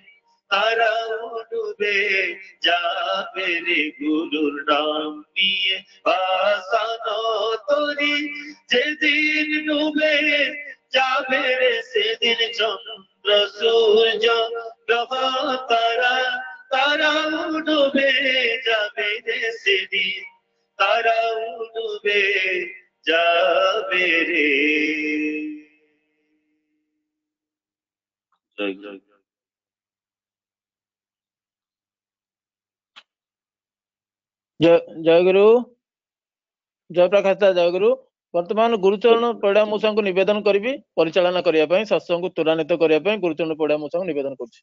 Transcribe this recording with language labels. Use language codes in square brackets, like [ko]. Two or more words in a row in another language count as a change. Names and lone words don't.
[bn] তারাও ডুবে যাবে রে গুরুর নাম নিয়ে বাসানো তরি যেদিন ডুবে যাবে রে সেদিন চন্দ্র সূর্য গ্রহ তারা তারাও ডুবে যাবে রে সেদিন তারাও ডুবে যাবে রে। জয় জয় [or] ଜୟଗୁରୁ ଜୟପ୍ରକାଶ ଜୟଗୁରୁ। ବର୍ତ୍ତମାନ ଗୁରୁଚରଣ ପରିଡ଼ା ମୂଷାଙ୍କୁ ନିବେଦନ କରିବି ପରିଚାଳନା କରିବା ପାଇଁ, ସତ୍ସଙ୍ଗକୁ ତ୍ୱରାନ୍ୱିତ କରିବା ପାଇଁ ଗୁରୁଚରଣ ପରିଡ଼ା ମୂଷାଙ୍କୁ ନିବେଦନ କରୁଛି।